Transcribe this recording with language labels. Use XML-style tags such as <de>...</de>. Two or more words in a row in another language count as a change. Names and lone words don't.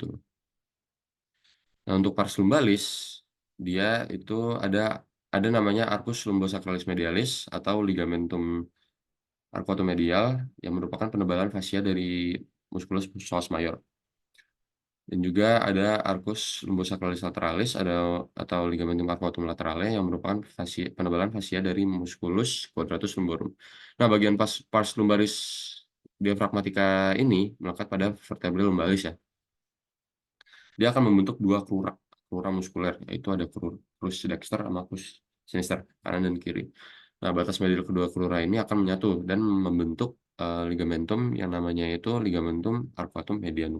<id>Nah, untuk</id> <la>pars lumbalis</la> <id>dia itu ada namanya</id> <la>arcus lumbosacralis medialis</la> <id>atau</id> <la>ligamentum arquatomedial</la> <id>yang merupakan penebalan fascia dari</id> <la>musculus psoas major.</la> <id>Dan juga ada</id> <la>arcus lumbosacralis lateralis</la> <id>atau</id> <la>ligamentum arcuatum laterale</la> <id>yang merupakan penebalan fascia dari</id> <la>musculus quadratus lumborum.</la> <id>Nah, bagian</id> <la>pars lumbaris</la> <id>diafragmatika ini melekat pada</id> <la>vertebrae lumbalis</la> <id>ya. Dia akan membentuk dua crura muskuler, yaitu ada</id> <la>crus dexter</la> <id>sama</id> <la>crus sinister,</la> <id>kanan dan kiri. Nah, batas medial kedua crura ini akan menyatu dan membentuk ligamentum yang namanya itu</id> <la>ligamentum arcuatum medianum.</la>